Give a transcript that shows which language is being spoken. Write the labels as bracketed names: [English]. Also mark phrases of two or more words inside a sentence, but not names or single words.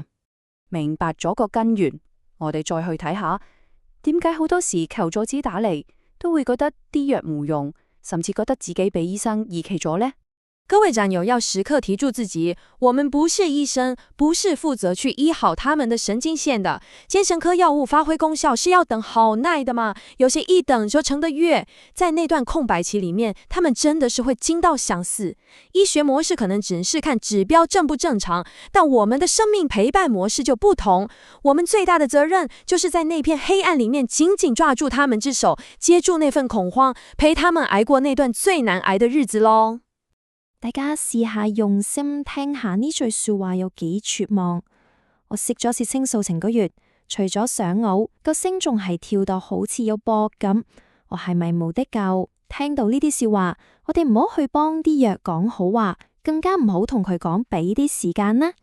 [Cantonese] 明白咗個根源，我哋再去睇下點解好多時求助者打嚟都會覺得啲藥冇用，甚至覺得自己被醫生遺棄咗呢？各位戰友要時刻提住自己，我們不是醫生，不是負責去醫好他們的神經線的。精神科藥物發揮功效是要等好耐的嘛，有些一等就成個月，在那段空白期裡面，他們真的是會驚到想死。醫學模式可能只是看指標正不正常，但我們的生命陪伴模式就不同。我們最大的責任就是在那片黑暗裡面緊緊抓住他們之手，接住那份恐慌，陪他們捱過那段最難捱的日子咯。大家試下用心聽下呢句說話有幾絕望。我食咗薛清素成個月，除咗想嘔，個心仲係跳到好似有波咁。我係咪冇得救？聽到呢啲笑話，我哋唔好去幫啲藥講好話，更加唔好同佢講俾啲時間啦。